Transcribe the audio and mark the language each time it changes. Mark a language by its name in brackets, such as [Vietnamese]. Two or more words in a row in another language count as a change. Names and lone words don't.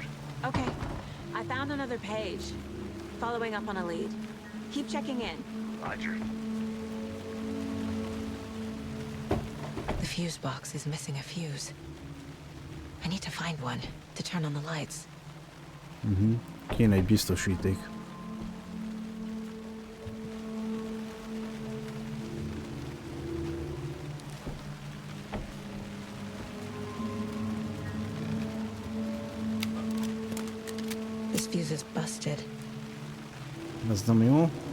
[English] Okay. I found another page. Following up on a lead. Keep checking in. Roger. The fuse box is missing a fuse. I need to find one to turn on the lights. [Hungarian] Kéne egy biztosíték. [English] This fuse is busted. [Hungarian] Ez nem jó.